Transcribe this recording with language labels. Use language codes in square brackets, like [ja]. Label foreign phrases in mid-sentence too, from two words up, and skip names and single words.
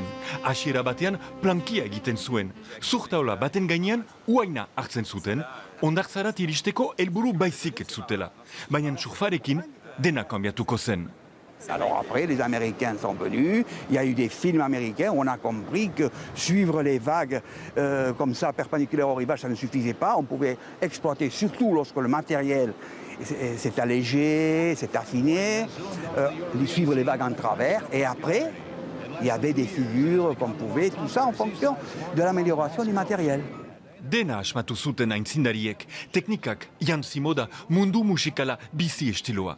[eu] Hasiera batean plankia egiten zuen. Zurtaola baten gainean uaina hartzen zuten, hondartzarat iristeko helburu baizik ez zutela. Baina surfarekin dena kanbiatuko zen. [fr] Alors après, les Américains sont venus, il y a eu des films américains où on a compris que suivre les vagues comme ça, perpendiculaires au rivage, ça ne suffisait pas. On pouvait exploiter, surtout lorsque le matériel s'est allégé, s'est affiné, suivre les vagues en travers. Et après, il y avait des figures qu'on pouvait, tout ça en fonction de l'amélioration du matériel. [eu] Dena asmatu zuten aintzindariek, teknikak, jantzi moda, mundu musikala, bizi estiloa.